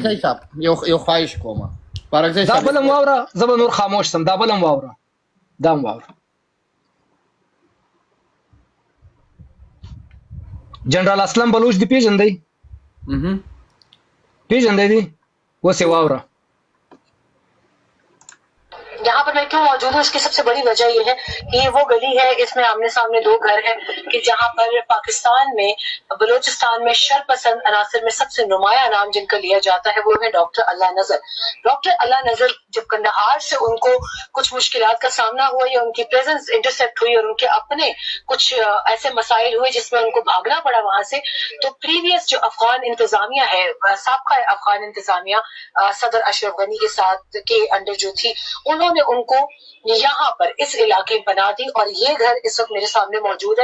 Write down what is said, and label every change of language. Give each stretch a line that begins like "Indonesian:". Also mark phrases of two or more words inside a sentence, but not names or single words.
Pashto: بارکزی صاحب یو خواهش کوم بارکزی صاحب دا بل هم واوره. زه به نور خاموش سم. دا بل هم واوره. دا هم واوره. جنرال اسلم بلوچ دی پیژندئ؟ پیژندئ دی؟ اوس یې واوره.
Urdu: یہاں پر میں کیوں موجود ہوں اس کی سب سے بڑی وجہ یہ ہے کہ وہ گلی ہے اس میں آمنے سامنے دو گھر ہیں کہ جہاں پر پاکستان میں بلوچستان میں شرپسند عناصر میں سب سے نمایاں نام جن کا لیا جاتا ہے وہ ہے ڈاکٹر اللہ نذر. ڈاکٹر اللہ نذر جب قندھار سے ان کو کچھ مشکلات کا سامنا ہوا یا ان کی
English: presence intercept
Urdu: ہوئی اور ان کے اپنے کچھ ایسے مسائل ہوئے جس میں ان کو بھاگنا پڑا وہاں سے، تو پریویس جو افغان انتظامیہ ہے سابقہ افغان انتظامیہ صدر اشرف غنی کے ساتھ کے انڈر جو تھی انہوں نے ان کو یہاں پر اس علاقے میں بنا دی اور یہ گھر اس وقت میرے سامنے موجود ہے.